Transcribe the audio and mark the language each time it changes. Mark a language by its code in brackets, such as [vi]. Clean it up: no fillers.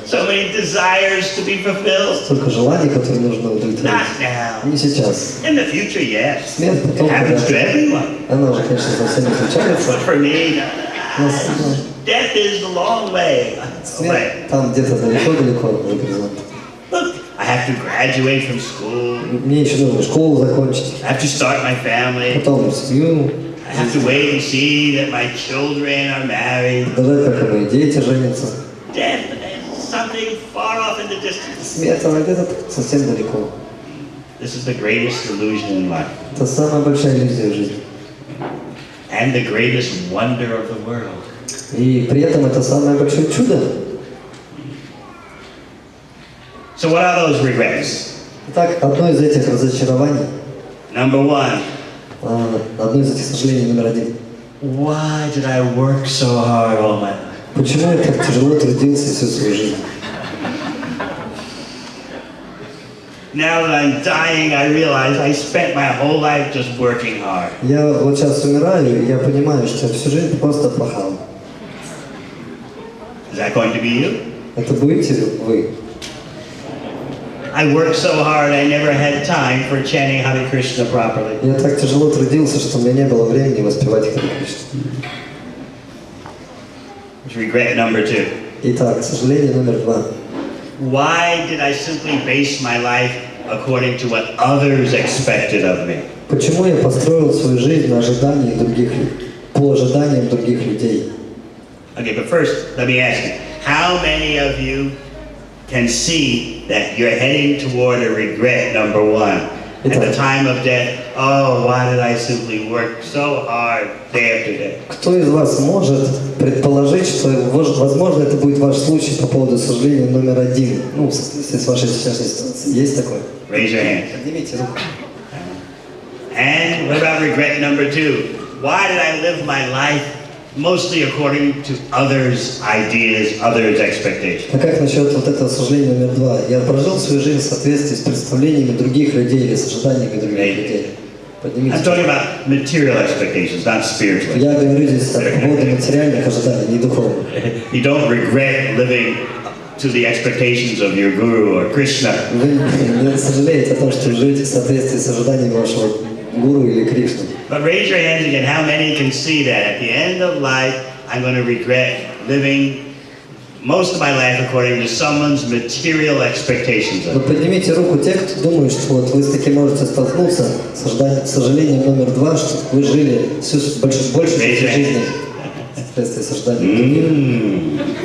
[en] so many desires to be fulfilled. [ru] столько желаний, которые нужно удовлетворить. [en] Not now. [ru] Не сейчас. [en] In the future, yes. [ru] Смерть [en] It [ru] потом, [en] happens to [ru] когда [en] everyone. [ru] она уже, конечно, со всеми случается. [en] But for me, [ru] Но [en] death is the long way away. [ru] смерть там где-то далеко-далеко за горизонтом. [en] Look, I have to graduate from school. [ru] Мне еще нужно школу закончить, [en] I have to start my family. [ru] потом семью, [en] I have to wait and see that my children are married. [ru] подождать, пока мои дети женятся. [en] Death is something far off in the distance. [ru] Смерть, она где-то совсем далеко. [en] This is the greatest illusion in life. [ru] Это самая большая иллюзия в жизни. [en] And the greatest wonder of the world. [ru] И при этом это самое большое чудо. [en] So what are those regrets? [ru] Итак, одно из этих разочарований, [en] Number 1. [ru] одно из этих сожалений номер 1. [en] Why did I work so hard all my life? [ru] Почему я так тяжело трудился всю свою жизнь? [en] Now that I'm dying, I realize I spent my whole life just working hard. [ru] Я вот сейчас умираю, и я понимаю, что я всю жизнь просто пахал. [en] Is that going to be you? [ru] Это будете вы? [en] I worked so hard, I never had time for chanting Hare Krishna properly. [ru] Я так тяжело трудился, что у меня не было времени воспевать Харе Кришну. [en] Regret number 2. [ru] Итак, сожаление номер 2. [en] Why did I simply base my life according to what others expected of me? [ru] Почему я построил свою жизнь на ожидании других, по ожиданиям других людей? [en] Okay, but first, let me ask you, how many of you can see that you're heading toward a regret number 1? At the time of death, oh, why did I simply work so hard day after day? [ru] Кто из вас может предположить, что, возможно, это будет ваш случай по поводу сожаления номер 1? Ну, в соответствии с вашей сейчас ситуацией. Есть такое? [en] Raise your hand. [ru] Поднимите руку. [en] And what about regret number 2? Why did I live my life mostly according to others' ideas, others' expectations? [ru] А как насчет вот этого сожаления номер 2? Я прожил свою жизнь в соответствии с представлениями других людей или с ожиданиями других людей. Поднимите. [en] I'm talking about material expectations, not spiritual. [ru] Я говорю здесь по поводу материальных ожиданий, не духовных. [en] You don't regret living to the expectations of your guru or Krishna. [ru] Вы не сожалеете о том, что живете в соответствии с ожиданиями вашего гуру или Кришны. [en] But raise your hands again. How many can see that at the end of life I'm going to regret living most of my life according to someone's material expectations of [ru] Но [en] me. [ru] поднимите руку те, кто думает, что вот вы с таким можете столкнуться. С сожалением номер 2, что вы жили большую часть жизни вследствие сожаления.